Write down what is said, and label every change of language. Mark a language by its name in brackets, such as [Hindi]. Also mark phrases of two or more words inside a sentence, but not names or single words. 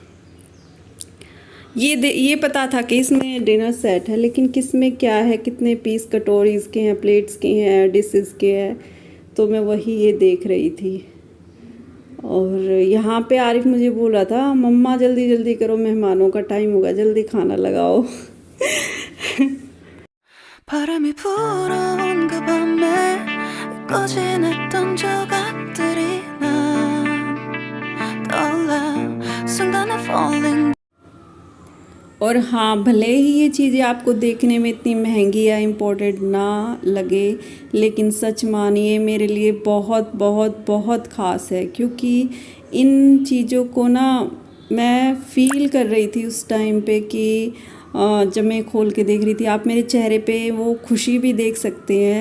[Hindi] ये पता था कि इसमें डिनर सेट है, लेकिन किस में क्या है, कितने पीस कटोरीज़ के हैं, प्लेट्स के हैं, डिशेस के हैं, तो मैं वही ये देख रही थी। और यहाँ पे आरिफ मुझे बोल रहा था, मम्मा जल्दी जल्दी करो, मेहमानों का टाइम होगा, जल्दी खाना लगाओ। [Korean] 바람이 불어온 그 밤에 잊고 지냈던 조각들이 난 떠올라 순간에 falling. [Hindi] और हाँ, भले ही ये चीज़ें आपको देखने में इतनी महंगी या इम्पोर्टेंट ना लगे, लेकिन सच मानिए मेरे लिए बहुत बहुत बहुत ख़ास है, क्योंकि इन चीज़ों को ना मैं फ़ील कर रही थी उस टाइम पे कि जब मैं खोल के देख रही थी, आप मेरे चेहरे पे वो खुशी भी देख सकते हैं।